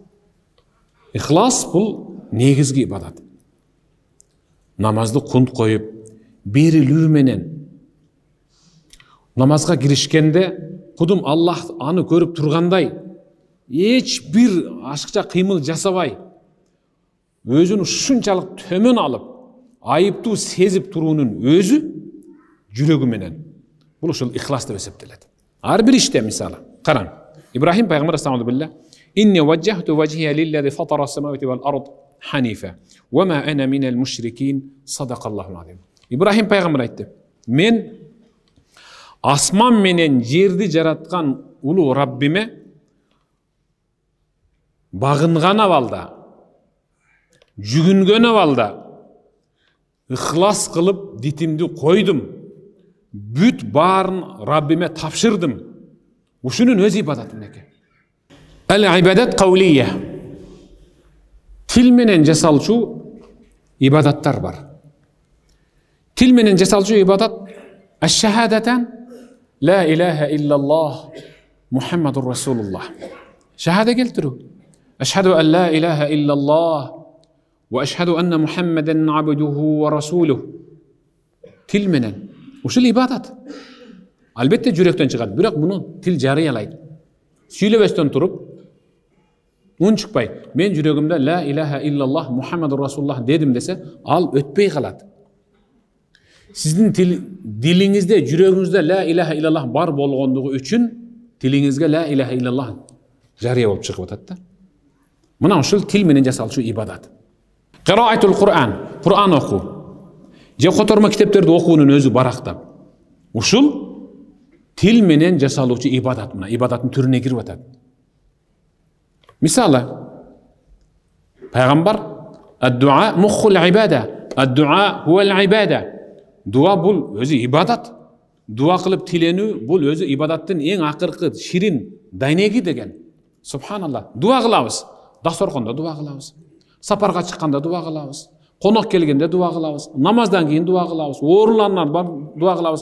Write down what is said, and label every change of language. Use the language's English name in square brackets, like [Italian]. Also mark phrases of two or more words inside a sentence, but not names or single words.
[Kyrgyz] Ихлас бул негизги ибадат. Намазды кунт коюп, берилүү менен намазга киришкенде кудум Аллах аны көрүп тургандай эч бир ашыкча кыймыл жасабай, өзүн ушунчалык төмөн алып, айыптуу сезип туруунун өзү жүрөгү менен. Бул ушул ихлас деп эсептелет. Ар бир иште мисалы, караң. Ибрахим пайгамбар [Arabic] صلى الله عليه وسلم إني وجهت وجهي للذي فطر السماوات والأرض حنيفا وما أنا من المشركين صدق الله العظيم». [Kyrgyz] Ибрахим пайгамбар айтты: "Мен асман менен жерди жараткан улуу Раббиме багынган абалда, жүгүнгөн абалда ихлас кылып дитимди койдум. Бүт барын Раббиме тапшырдым. Ушунун өз ибадатым экен." [Arabic] العبادة القولية. [Kyrgyz] Тил менен жасалчу ибадаттар бар. Тил менен жасалчу ибадат [Arabic] الشهادتان لا إله إلا الله محمد رسول الله. [Kyrgyz] Шахада келтирүү. [Arabic] أشهد أن لا إله إلا الله وأشهد أن محمدا عبده ورسوله. [Kyrgyz] Тил менен. Ушул ибадат. Албетте жүрөктөн чыгат, бирок муну тил жарыялайт. Сүйлөбөстөн туруп, үн чыкпай, мен жүрөгүмдө [Arabic] لا إله إلا الله محمد رسول الله [Kyrgyz] дедим десе, ал өтпөй калат. Сиздин дилиңизде, жүрөгүңүздө [Arabic] لا إله إلا الله [Kyrgyz] бар болгондугу үчүн тилиңизге [Arabic] لا إله إلا الله [Kyrgyz] жарыя болуп чыгып атат да. Мына ушул тил менен жасалчу ибадат. [Arabic] قراءة القرآن, [Kyrgyz] Кур'ан окуу. Же котормо китептерди окуунун өзү барактап. Ушул тил менен жасалуучу ибадат, мына ибадаттын түрүнө кирип атат. Мисалы, пайгамбар [Arabic] الدعاء مخ العبادة، الدعاء هو العبادة. [Kyrgyz] Дуа бул өзү ибадат. Дуа кылып тиленүү бул өзү ибадаттын эң акыркы ширин дайнеги деген. Субханалла. Дуа кылабыз. Дасторкондо дуа кылабыз. Сапарга чыкканда дуа кылабыз. Конок келгенде дуа кылабыз. Намаздан кийин дуа кылабыз. Ооруландан дуа кылабыз.